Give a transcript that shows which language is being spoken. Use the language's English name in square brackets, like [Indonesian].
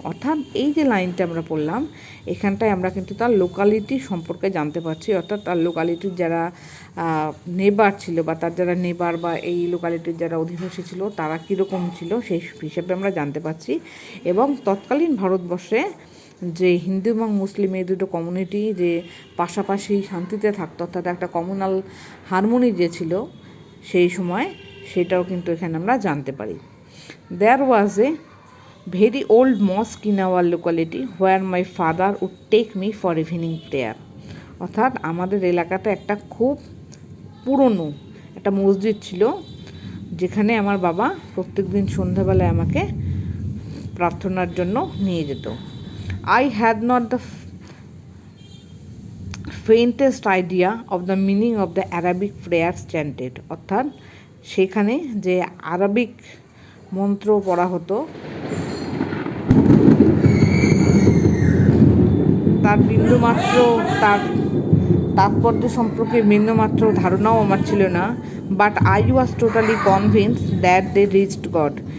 [Bangla] অর্থাৎ এই যে লাইনটা আমরা পড়লাম এখানটায় আমরা কিন্তু তার লোকালিটি সম্পর্কে জানতে পারছি, অর্থাৎ তার লোকালিটির যারা নেবার ছিল বা তার যারা নেবার বা এই লোকালিটির যারা অধিবাসী ছিল তারা কীরকম ছিল সেই হিসেবে আমরা জানতে পারছি। এবং তৎকালীন ভারতবর্ষে যে হিন্দু এবং মুসলিম এই দুটো কমিউনিটি যে পাশাপাশি শান্তিতে থাকতো, অর্থাৎ একটা কমিউনাল হারমোনি যে ছিল সেই সময়, সেটাও কিন্তু এখানে আমরা জানতে পারি। [English] There was a very old mosque in our locality where my father would take me for evening prayer. [Bangla] অর্থাৎ আমাদের এলাকাতে একটা খুব পুরনো একটা মসজিদ ছিল যেখানে আমার বাবা প্রত্যেক দিন সন্ধ্যাবেলায় আমাকে প্রার্থনার জন্য নিয়ে যেত। [English] I had not the faintest idea of the meaning of the Arabic prayers chanted. [Bangla] অর্থাৎ সেখানে যে আরবিক মন্ত্র পড়া হতো তার বিন্দুমাত্র তার তাৎপর্য সম্পর্কে বিন্দুমাত্র ধারণাও আমার ছিল না, [English] But I was totally convince that they reached God.